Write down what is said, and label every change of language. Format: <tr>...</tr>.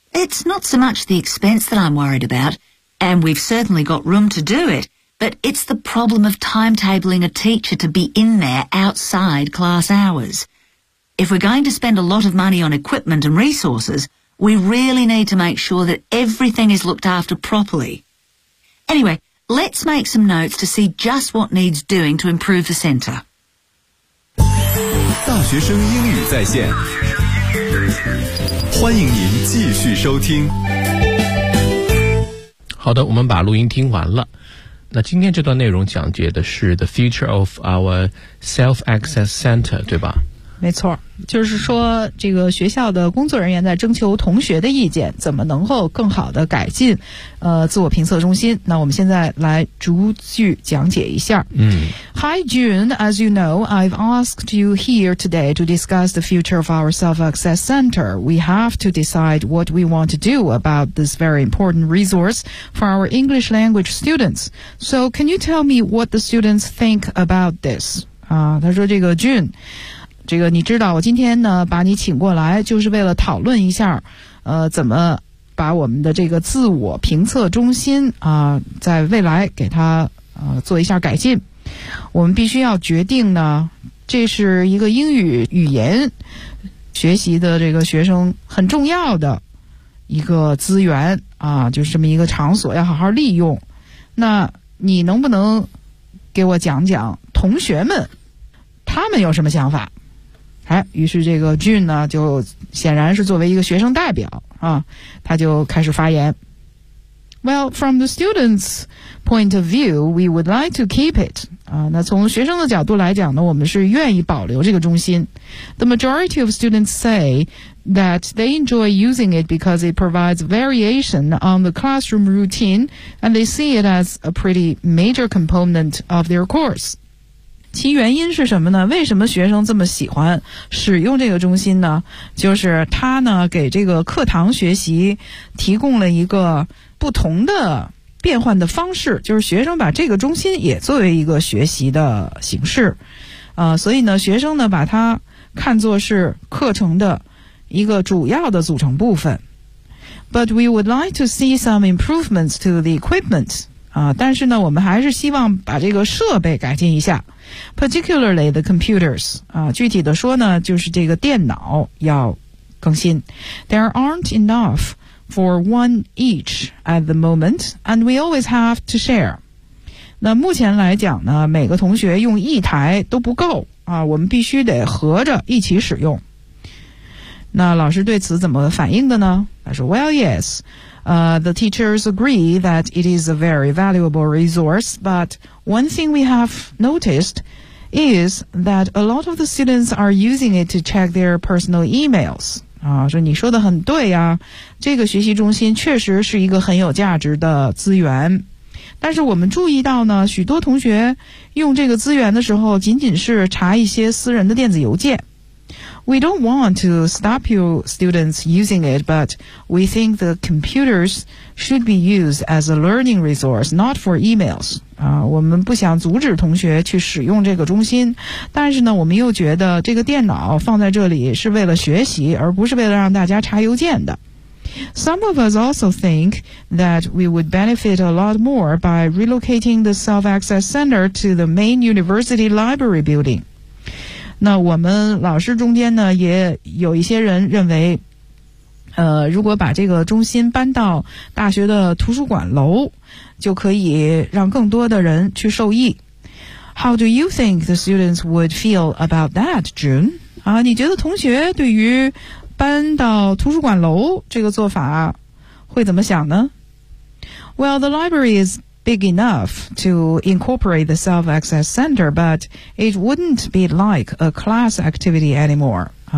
<en>It's not so much the expense that I'm worried about, and we've certainly got room to do it, but it's the problem of timetabling a teacher to be in there outside class hours. If we're going to spend a lot of money on equipment and resources, we really need to make sure that everything is looked after properly. Anyway, let's make some notes to see just what needs doing to improve the centre.</en> <zh>大学生英语在线，欢迎您继续收听。好的，我们把录音听完了。那今天这段内容讲解的是</zh> <en>the future of our self-access center,</en> <zh>对吧？没错，就是说这个学校的工作人员在征求同学的意见，怎么能够更好的改进自我评测中心。那我们现在来逐句讲解一下。嗯。</zh> <en>Hi June, as you know, I've asked you here today to discuss the future of our self-access center. We have to decide what we want to do about this very important resource for our English language students. So can you tell me what the students think about this?</en> <zh>他说这个 June,这个你知道，我今天呢把你请过来就是为了讨论一下怎么把我们的这个自我评测中心在未来给它做一下改进。我们必须要决定呢，这是一个英语语言学习的这个学生很重要的一个资源就是这么一个场所，要好好利用。那你能不能给我讲讲同学们他们有什么想法？哎，于是这个 June 呢，就显然是作为一个学生代表啊，他就开始发言。</zh> <en>Well, from the students' point of view, we would like to keep it.</en> <zh>那从学生的角度来讲呢，我们是愿意保留这个中心。</zh> <en>The majority of students say that they enjoy using it because it provides variation on the classroom routine, and they see it as a pretty major component of their course.</en> <zh>其原因是什么呢？为什么学生这么喜欢使用这个中心呢？就是它呢给这个课堂学习提供了一个不同的变换的方式，就是学生把这个中心也作为一个学习的形式，所以呢学生呢把它看作是课程的一个主要的组成部分。</zh> <en>But we would like to see some improvements to the equipment</en> <zh>但是呢我们还是希望把这个设备改进一下。</zh> <en>Particularly the computers,</en> <zh>具体的说呢就是这个电脑要更新。</zh> <en>There aren't enough for one each at the moment, and we always have to share.</en> <zh>那目前来讲呢每个同学用一台都不够我们必须得合着一起使用。那老师对此怎么反应的呢？他说</zh> <en>well, yes. The teachers agree that it is a very valuable resource, but one thing we have noticed is that a lot of the students are using it to check their personal emails.</en> <zh>说你说的很对呀，这个学习中心确实是一个很有价值的资源。但是我们注意到呢，许多同学用这个资源的时候仅仅是查一些私人的电子邮件。</zh> <en>We don't want to stop your students using it, but we think the computers should be used as a learning resource, not for emails.</en> <zh>我们不想阻止同学去使用这个中心，但是呢，我们又觉得这个电脑放在这里是为了学习，而不是为了让大家查邮件的。</zh> <en>Some of us also think that we would benefit a lot more by relocating the self-access center to the main university library building.</en> <zh>那我们老师中间呢也有一些人认为如果把这个中心搬到大学的图书馆楼，就可以让更多的人去受益。</zh> <en>How do you think the students would feel about that, June?</en> <zh>你觉得同学对于搬到图书馆楼这个做法会怎么想呢？</zh> <en>Well, the library is big enough to incorporate the self-access center, but it wouldn't be like a class activity anymore.</en>